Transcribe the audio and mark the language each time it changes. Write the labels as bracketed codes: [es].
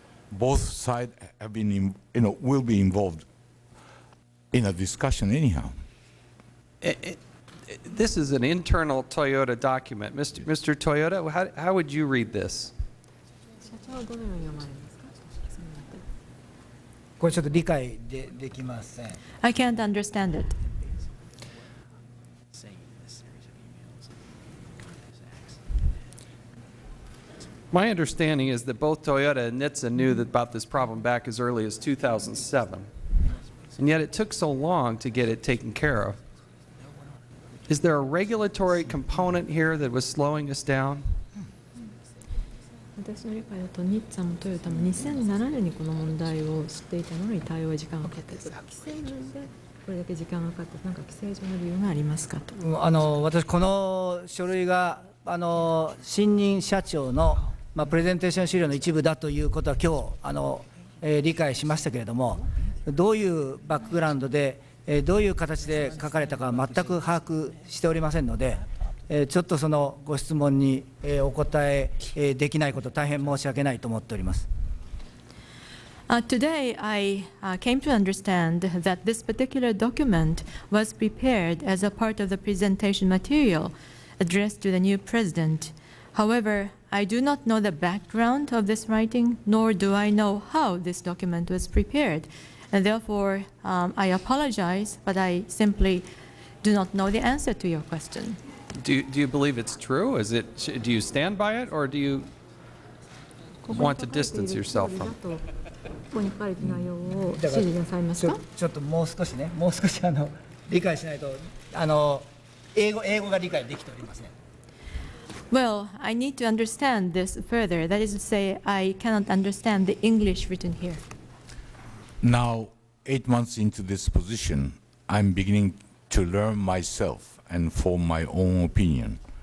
[en] Both sides have been, will be involved in a discussion anyhow. This is an internal Toyota document. Mr. Toyota, how would you read this? [ja] これちょっと理解できません。 [en] I can't understand it. My understanding is that both Toyota and NHTSA knew about this problem back as early as 2007, and yet it took so long to get it taken care of. Is there a regulatory component here that was slowing us down? [ja] 私の理解だと日産もトヨタも2007年にこの問題を知っていたのに対応時間がかかった規制面でこれだけ時間がかかって何か規制上の理由がありますかと。私この書類が新任社長のプレゼンテーション資料の一部だということは今日理解しましたけれども、どういうバックグラウンドでどういう形で書かれたかは全く把握しておりませんので、ちょっとそのご質問にお答えできないこと大変申し訳ないと思っております。 [en] Today, I came to understand that this particular document was prepared as a part of the presentation material addressed to the new president. However, I do not know the background of this writing, nor do I know how this document was prepared. And therefore, I apologize, but I simply do not know the answer to your question. Do you believe it's true? Do you stand by it, or do you want to distance yourself from it? [ja] ここに書かれた内容を支持なさいますか？ちょっともう少し理解しないと英語が理解できておりません。 [en] Well, I need to understand this further. That is to say, I cannot understand the English written here. Now, 8 months into this position, I'm beginning to learn myself and form my own opinion.